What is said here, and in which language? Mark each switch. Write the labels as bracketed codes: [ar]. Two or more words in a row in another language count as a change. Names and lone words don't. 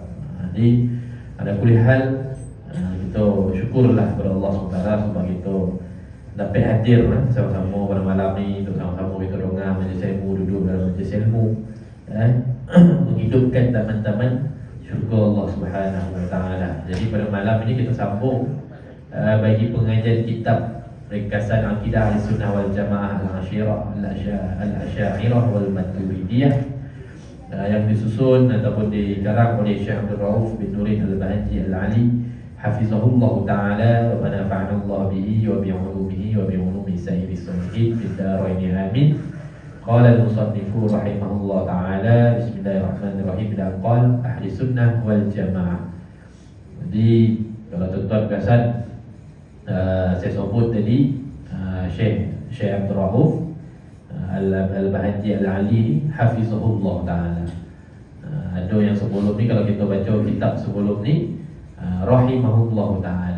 [ms] Jadi ada kulihal kita syukurlah kepada Allah SWT sebab kita dapat hadir sama-sama pada malam ni untuk sama-sama kita dengar majlis ilmu, duduk dalam majlis ilmu, menghidupkan taman-taman syurga Allah [ar] سبحانه وتعالى. [ms] Jadi pada malam ini kita sambung bagi pengajian kitab ringkasan akidah Ahlussunnah wal Jamaah al-Asy'ariyah wal Maturidiyah yang disusun ataupun dikarang oleh Syekh Abdul Rauf bin Nurin Al-Bahaji Al-Ali [ar] حفظه الله تعالى ونفعنا الله به وبعلومه وبعلوم سيدي صالحين في الدارين آمين. قال المصنف رحمه الله تعالى بسم الله الرحمن الرحيم dan قال أهل السنة والجماعة. [ms] Jadi kalau tuan-tuan perasan saya sebut tadi Syekh Abdul Rauf Al-Bahaji Al-Ali [ar] حفظه الله تعالى. [ms] Ada yang sebelum ni, kalau kita baca kitab sebelum ni, [ar] رحمه الله تعالى.